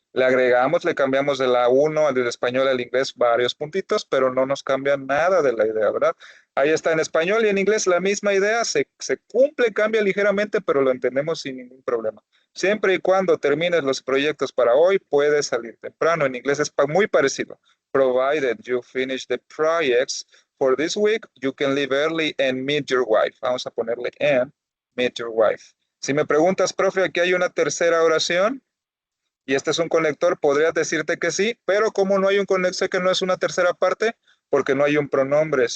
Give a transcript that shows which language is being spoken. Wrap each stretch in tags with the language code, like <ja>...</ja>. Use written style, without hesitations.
<es>Le agregamos, le cambiamos de la 1 del español al inglés varios puntitos, pero no nos cambia nada de la idea, ¿verdad? Ahí está en español y en inglés la misma idea, se cumple, cambia ligeramente, pero lo entendemos sin ningún problema. Siempre y cuando termines los proyectos para hoy, puedes salir temprano. En inglés es muy parecido.</es> <en>Provided you finish the projects for this week, you can leave early and meet your wife.</en> <es>Vamos a ponerle</es> <en>and meet your wife.</en> <es>Si me preguntas, profe, aquí hay una tercera oración y este es un conector, podrías decirte que sí, pero como no hay un conector, sé que no es una tercera parte, porque no hay un pronombre.</es>